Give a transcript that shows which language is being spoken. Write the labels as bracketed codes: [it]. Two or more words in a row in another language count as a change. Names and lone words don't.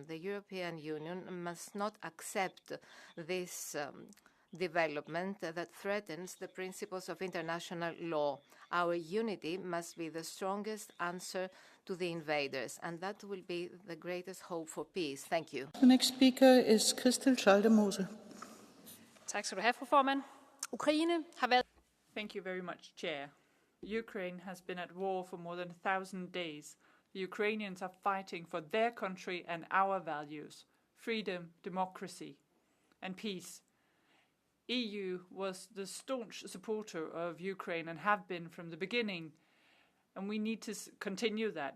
[en] The European Union must not accept this development that threatens the principles of international law. Our unity must be the strongest answer to the invaders, and that will be the greatest hope for peace. Thank you. The next speaker is Christel Schaldemose. [da] Tak skal du have, fru formand. Ukraine har været... [en] Thank you very much, Chair. Ukraine has been at war for more than 1,000 days. The Ukrainians are fighting for their country and our values, freedom, democracy, and peace. EU was the staunch supporter of Ukraine and have been from the beginning, and we need to continue that.